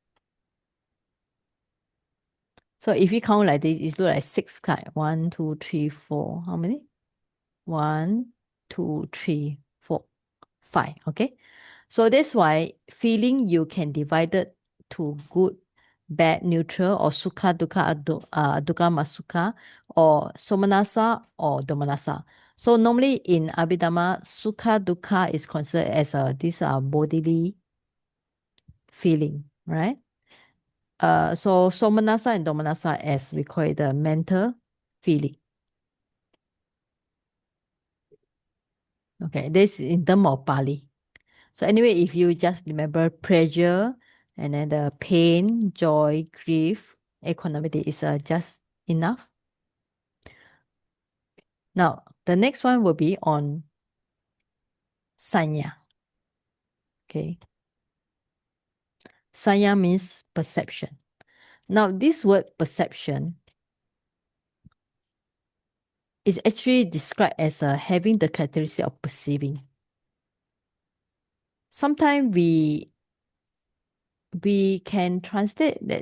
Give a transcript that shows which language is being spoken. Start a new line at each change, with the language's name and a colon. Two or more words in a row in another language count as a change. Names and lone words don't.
English: So if you count like this, it's like 6 cards. 1, 2, 3, 4. How many? 1, 2, 3, 4, 5. Okay. So that's why feeling you can divide it to good, bad, neutral, or
Pali: sukha, dukkha, dukkha, masukha,
English: or somanasa or domanasa. So normally in Abhidhamma,
Pali: sukha, dukkha
English: is considered as these are bodily feeling, right? So somanasa and domanasa, as we call it, the mental feeling. Okay, this is in terms of Pali. So anyway, if you just remember pleasure, and then the pain, joy, grief, equanimity is just enough. Now, the next one will be on sanya. Okay. Sanya means perception. Now, this word perception is actually described as having the characteristic of perceiving. Sometimes we can translate that.